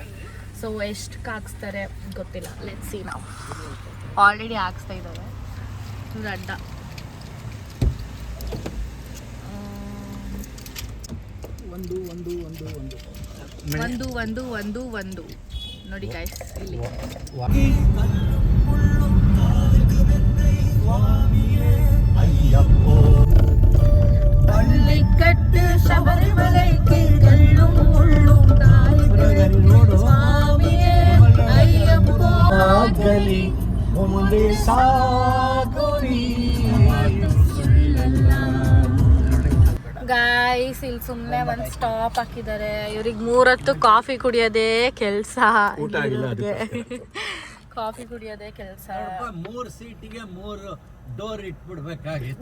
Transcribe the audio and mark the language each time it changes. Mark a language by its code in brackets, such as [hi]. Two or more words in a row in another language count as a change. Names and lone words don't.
[kn] ಸೊ ಎಷ್ಟಕ್ಕೆ ಹಾಕ್ಸ್ತಾರೆ ಗೊತ್ತಿಲ್ಲ. [en] let's see. [kn] ನಾವು ಆಲ್ರೆಡಿ ಹಾಕ್ಸ್ತಾ ಇದ್ದಾರೆ. ಅಡ್ಡ ಒಂದು ನೋಡಿ ಗೈಸ್ ಇಲ್ಲಿ. [ta] பள்ளிக்கட்டு சபரிமலைக்கு கள்ளும் முள்ளும் சுவாமியே ஐயப்போ ஆகலி முந்தே சாகுரி. [kn] ಗಾಯ್ಸ್, ಇಲ್ಲಿ ಸುಮ್ಮನೆ ಒಂದು ಸ್ಟಾಪ್ ಹಾಕಿದ್ದಾರೆ. ಇವ್ರಿಗೆ 3 ಹೊತ್ತು ಕಾಫಿ ಕುಡಿಯೋದೇ ಕೆಲಸ. ಕಾಫಿ ಕುಡಿಯೋದೇ ಕೆಲಸ. 3 ಸೀಟಿಗೆ 3 ಡೋರ್ ಇಟ್ಬಿಡ್ಬೇಕಾಗಿತ್ತು.